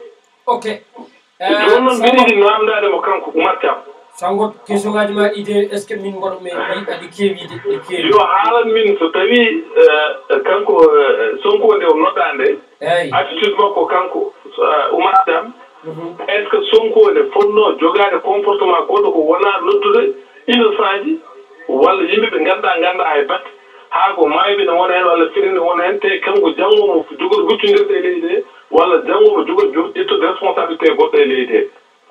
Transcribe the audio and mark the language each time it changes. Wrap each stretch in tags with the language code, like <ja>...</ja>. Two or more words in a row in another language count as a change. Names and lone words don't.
<ff>ok joni noon mbiɗa yiɗi namdade mo kanko Oumar Thiam sangot question ngaji ma ide</ff> <fr>est ce que</fr> <ff>min goɗomi aɗi keewide ɗi keewi yo haalan min so tawi kanko Sonko nde o nodda nde attitude makko kanko Oumar Thiam</ff> <fr>est ce que</fr> <ff>Sonko nde fonno jogade comportement goɗɗo ko wona noddude innocent ji walla yimɓeɓe ganda hay batte haa ko mayɓe ne wona hen walla firinde wona hen te kanko janngomo jogori huccodirde e leydi he walla janngomo jogori ƴettude responsabilité goɗɗo e leydi he</ff>